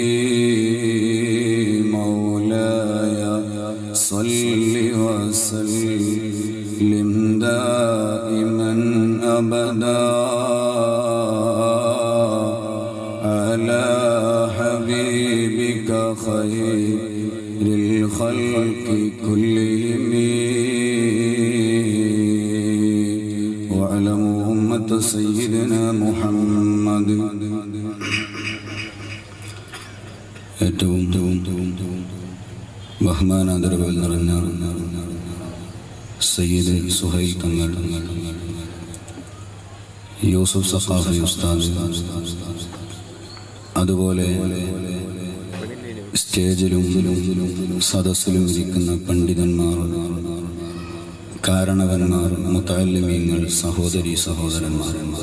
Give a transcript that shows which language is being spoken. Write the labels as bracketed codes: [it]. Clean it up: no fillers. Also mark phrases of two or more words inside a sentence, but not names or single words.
[ar] مولاي صل وسلم دائما أبدا على حبيبك خير الخلق كلهم. واعلموا أمة سيدنا محمد. [ml] ഏറ്റവും ബഹുമാനാദരവുകൾ നിറഞ്ഞ സയ്യിദ് സുഹൈൽ തങ്ങൾ, യൂസുഫ് സഖാഫി ഉസ്താദ്, അതുപോലെ സ്റ്റേജിലും സദസ്സിലും ഇരിക്കുന്ന പണ്ഡിതന്മാർ, കാരണവന്മാർ, മുതഅല്ലിമീങ്ങൾ, സഹോദരീ സഹോദരന്മാർ,